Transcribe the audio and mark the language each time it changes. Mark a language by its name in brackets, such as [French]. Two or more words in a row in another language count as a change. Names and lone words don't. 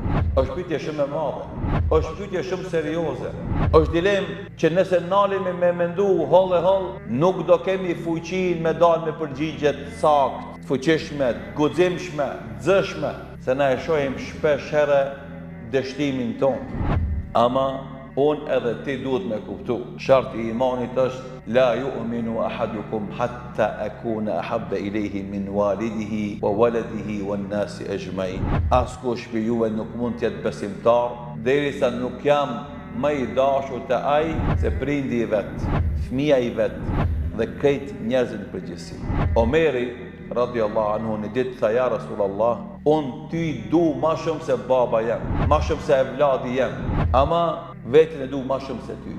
[Albanian] Është pyetje shumë e madhe, është pyetje shumë serioze, është dilemë që nëse nalemi me mendu holl e holl, nuk do kemi fuqinë me dalë me përgjigjet saktë, fuqishme, guximshme, zëshme, se na e shohim shpesh herë dështimin tonë. Ama unë edhe ti duhet me kuptu. Sharti i imanit është [Arabic] لا يؤمن أحدكم حتى أكون أحب إليه من والده وولده والناس أجمعين. [Albanian] Askush për juve nuk mund të jetë besimtar derisa nuk jam më i dashur te ai se prindi i vet, fëmia i vet dhe krejt njerëzit në përgjithësi. Omeri [Arabic] رضي الله عنه [Albanian] në ditë tha [Arabic] يا رسول الله, [Albanian] unë ty du ma shumë se baba jem, ma shumë se evladi jem, ama vetin e du ma shumë se ty.